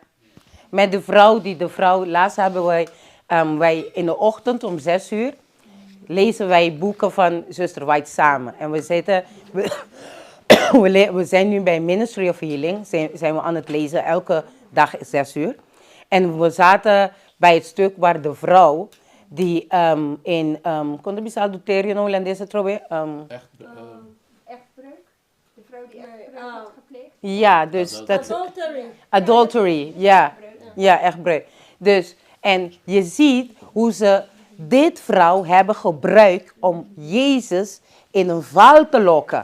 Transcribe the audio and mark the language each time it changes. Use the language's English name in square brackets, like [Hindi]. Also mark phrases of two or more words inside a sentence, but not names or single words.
[Dutch] Met de vrouw, laatst hebben wij in de ochtend om 6:00, lezen wij boeken van zuster White samen. En we zijn nu bij Ministry of Healing, zijn we aan het lezen, elke dag 6:00. En we zaten bij het stuk waar de vrouw, die in, [Papiamento] quando bisa adultério no holandês trobe? [Dutch] Echtbreuk? De vrouw die echtbreuk had gepleegd? Ja, dus dat... Adultery. Ja, echtbreuk. Dus, en je ziet hoe ze dit vrouw hebben gebruikt om Jezus in een val te lokken.